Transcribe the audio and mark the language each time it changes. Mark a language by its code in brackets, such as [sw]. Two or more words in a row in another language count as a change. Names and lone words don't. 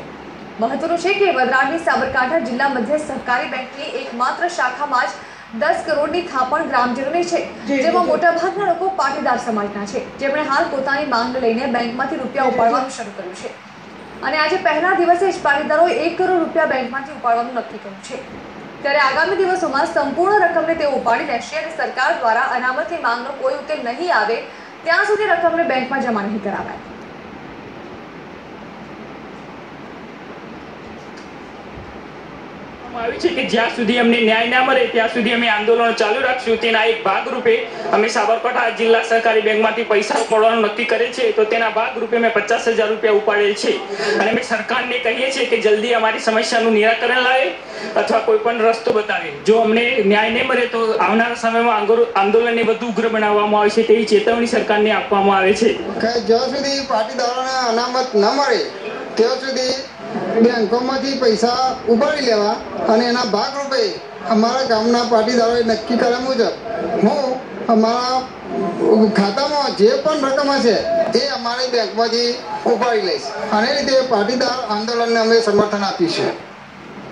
[gu] મહત્વનું છે કે વડોદરાની સાબરકાંઠા જિલ્લા મધ્ય સહકારી બેંકની એકમાત્ર શાખામાં જ 10 કરોડની થાપણ ગ્રામજનોની છે, જેમાં મોટાભાગના લોકો પાટીદાર સમાજના છે, જેમણે હાલ પોતાની માંગ લઈને બેંકમાંથી રૂપિયા ઉપાડવાનું શરૂ કર્યું છે અને આજે પહેલા દિવસે જ પાટીદારોએ 1 કરોડ રૂપિયા બેંકમાંથી ઉપાડવાનું નક્કી કર્યું છે। ત્યારે આગામી દિવસોમાં સંપૂર્ણ રકમને તેઓ ઉપાડી લેશે અને સરકાર દ્વારા અનામતની માંગનો કોઈ ઉકેલ નહીં આવે ત્યાં સુધી રકમને બેંકમાં જમા નહીં કરાવાય। કે જ્યાં સુધી અમને ન્યાય ના મળે ત્યાં સુધી અમે આંદોલન ચાલુ રાખશું। તેના એક ભાગ રૂપે અમે સાબરકાંઠા જિલ્લા સહકારી બેંકમાંથી પૈસા ઉપાડવાનું નક્કી કરે છે, તો તેના ભાગ રૂપે મેં 50,000 રૂપિયા ઉપાડેલ છે અને અમે સરકારને કહીએ છે કે જલ્દી અમારી સમસ્યાનું નિરાકરણ લાવે અથવા કોઈ પણ રસ્તો બતાવે। જો અમને ન્યાય નહીં મળે તો આવનારા સમયમાં આંદોલનને વધુ ઉગ્ર બનાવવામાં આવશે તેવી ચેતવણી સરકારને આપવામાં આવે છે કે જ્યાં સુધી પાટીદારોને અનામત ન મળે ત્યાં સુધી બેંકોમાંથી પૈસા ઉપાડી લેવા અને એના ભાગરૂપે અમારા ગામના પાટીદારોએ નક્કી કર્યા મુજબ હું અમારા ખાતામાં જે પણ રકમ હશે એ અમારી બેંકમાંથી ઉપાડી લઈશ અને રીતે પાટીદાર આંદોલનને અમે સમર્થન આપીશું।